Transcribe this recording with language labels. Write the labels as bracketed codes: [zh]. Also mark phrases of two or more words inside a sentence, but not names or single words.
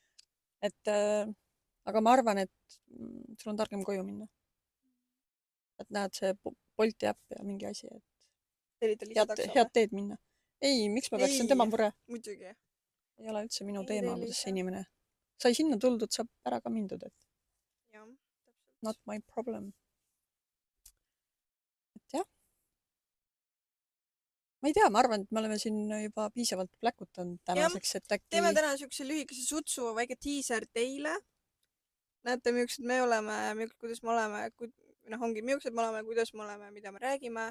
[et] Et, aga ma arvan, et sul on targem koju minna. Et näed, see Bolti äpp ja mingi asi, et head teed minna. Ei, miks ma peaks, see on tema mure. Muidugi. Ei ole üldse minu teema, kuidas see inimene. Sai sinna tuldud, saab ära ka mindud, et [en] not my problem. [et] Et jah. ma ei tea, ma arvan, et me oleme siin juba piisavalt pläkutanud tänaseks, et äkki teeme täna siukse lühikese sutsu, väike diiser teile. Näete, millised me oleme, kuidas me oleme, ongi millised me oleme, kuidas me oleme, mida me räägime.